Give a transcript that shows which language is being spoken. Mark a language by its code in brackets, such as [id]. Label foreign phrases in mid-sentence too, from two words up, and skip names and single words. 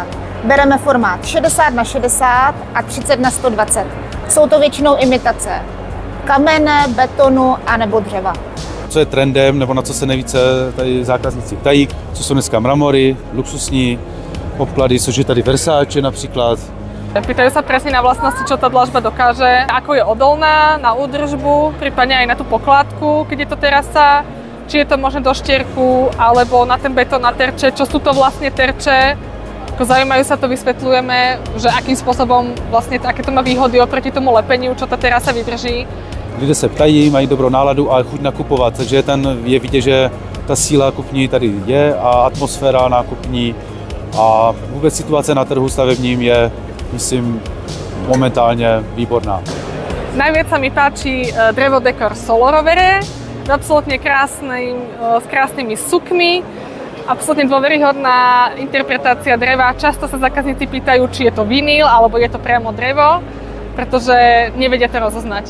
[cs] Bereme formát 60x60 a 30x120. Jsou to většinou imitace kamene, betonu a nebo dřeva. Co je trendem, nebo na co se nejvíce tady zákazníci ptají, co jsou dneska mramory, luxusní obklady, což je tady Versace například. [sk] Pýtajú sa presne na vlastnosti, čo tá dlažba dokáže, ako je odolná na údržbu, prípadne aj na tú pokládku, keď je to terasa, či je to možno do štierku, alebo na ten betón, na terče, čo sú to vlastne terče. Zaujímajú sa to, vysvetľujeme, že akým spôsobom vlastne aké to má výhody oproti tomu lepeniu, čo tá terasa vydrží. [cs] Lidé se ptají, mají dobrou náladu a chuť nakupovat, takže je vidět, že ta síla kupní tady je a atmosféra nákupní a vůbec situace na trhu stavebním je, myslím, momentálně výborná. [sk] Najviac sa mi páči drevo dekor Solorovere, absolútne krásny, s krásnymi sukmi, absolútne dôveryhodná interpretácia dreva. Často sa zákazníci pýtajú, či je to vinyl alebo je to priamo drevo, pretože nevedia to rozoznať.